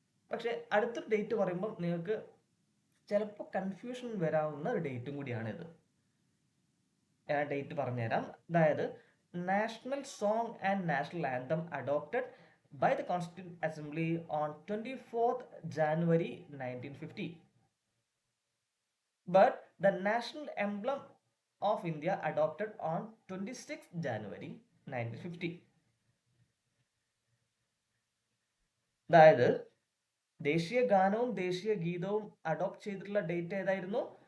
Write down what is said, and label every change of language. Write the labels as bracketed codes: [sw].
[ml] പക്ഷെ അടുത്തൊരു ഡേറ്റ് പറയുമ്പോൾ നിങ്ങൾക്ക് ചിലപ്പോൾ കൺഫ്യൂഷൻ വരാവുന്ന ഒരു ഡേറ്റും കൂടിയാണിത്. ഞാൻ ഡേറ്റ് പറഞ്ഞുതരാം. അതായത് [en] National song and national anthem adopted by the Constituent Assembly on 24th January 1950. But the national emblem of India adopted on 26th January 1950. [ml] അതായത് ദേശീയ ഗാനവും ദേശീയ ഗീതവും അഡോപ്റ്റ് ചെയ്തിട്ടുള്ള ഡേറ്റ് ഏതായിരുന്നു?